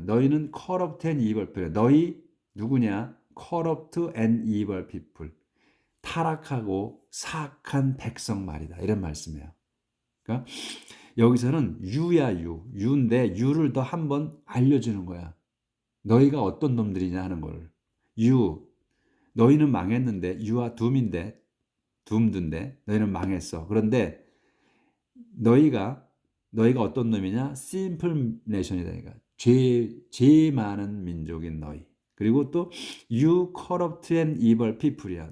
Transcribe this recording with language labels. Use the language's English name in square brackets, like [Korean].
[Korean] 너희는 [English] corrupt and evil people. [Korean] 너희 누구냐? [English] corrupt and evil people. [Korean] 타락하고 사악한 백성 말이다. 이런 말씀이에요. 그러니까 여기서는 you인데 you를 더 한번 알려주는 거야. 너희가 어떤 놈들이냐 하는 걸. 너희는 망했는데 [English] you are doomed [Korean] 인데 너희는 망했어. 그런데 너희가 어떤 놈이냐? [English] simple nation이다. [Korean] 그러니까 죄 많은 민족인 너희. 그리고 또 [English] you corrupt and evil people이야.